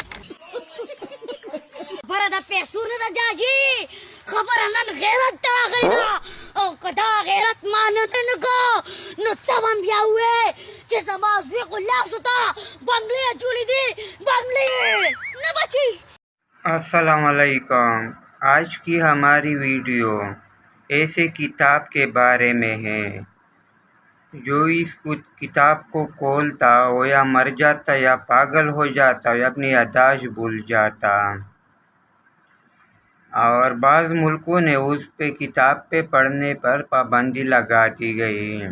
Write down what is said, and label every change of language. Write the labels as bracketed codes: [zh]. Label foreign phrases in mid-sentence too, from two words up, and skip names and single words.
[ps] خبره د پیسو نه ده جاجي، خبره نن غیرت ته راغلی ده، او که دا غیرت ما نه کو نو ته به هم بیا ووایې چې زما زوی خو لاسو ته بنګلې جوړې دي، بنګلې نه بچي. [ar] السلام علیکم. [ur] آج کی ہماری ویڈیو ایسے کتاب کے بارے میں ہے جو اس کتاب کو کھولتا وہ یا مر جاتا یا پاگل ہو جاتا یا اپنی یادداشت بھول جاتا، اور بعض ملکوں نے اس پہ کتاب پہ پڑھنے پر پابندی لگا دی گئی.